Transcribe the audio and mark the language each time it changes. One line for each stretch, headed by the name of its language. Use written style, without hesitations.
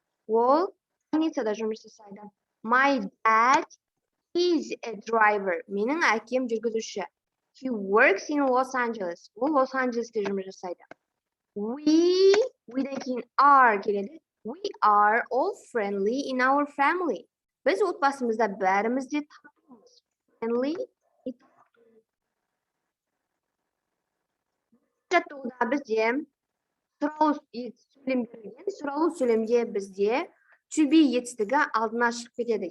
Kazakh: Ол больницада жұмыс жасайды.
English: My dad is a driver.
Kazakh: Менің әкем жүргізуші.
English: He works in Los Angeles.
Kazakh: Ол Лос-Анджелесте жұмыс жасайды. We'дан кейін are келеді.
English: We are all friendly in our family.
Kazakh: Біз отбасымызда бәріміз де татумыз.
English: Friendly.
Kazakh: Жаттығуда бізде сұралу сөйлемде бізде to be етістігі алдына шығып кетеді.